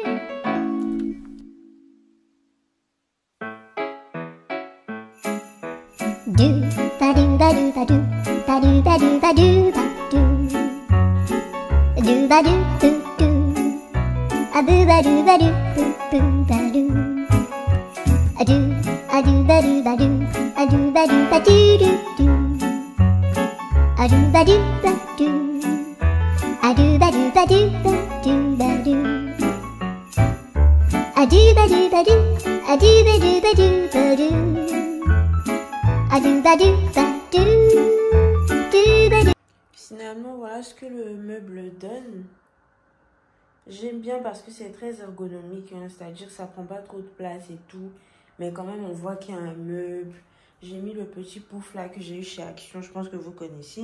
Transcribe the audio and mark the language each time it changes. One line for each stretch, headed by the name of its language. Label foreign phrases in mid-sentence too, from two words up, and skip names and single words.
French: Do ba do ba do ba do ba do ba do ba do ba do ba do boo do a boo ba do ba do boo boo ba do a do ba do ba do a do ba do ba do do do a do ba do ba do a do ba do ba do ba do ba do a do ba do ba do a do ba do ba do ba do. Finalement, voilà ce que le meuble donne. J'aime bien parce que c'est très ergonomique, hein, c'est-à-dire que ça prend pas trop de place et tout. Mais quand même, on voit qu'il y a un meuble. J'ai mis le petit pouf là que j'ai eu chez Action, je pense que vous connaissez.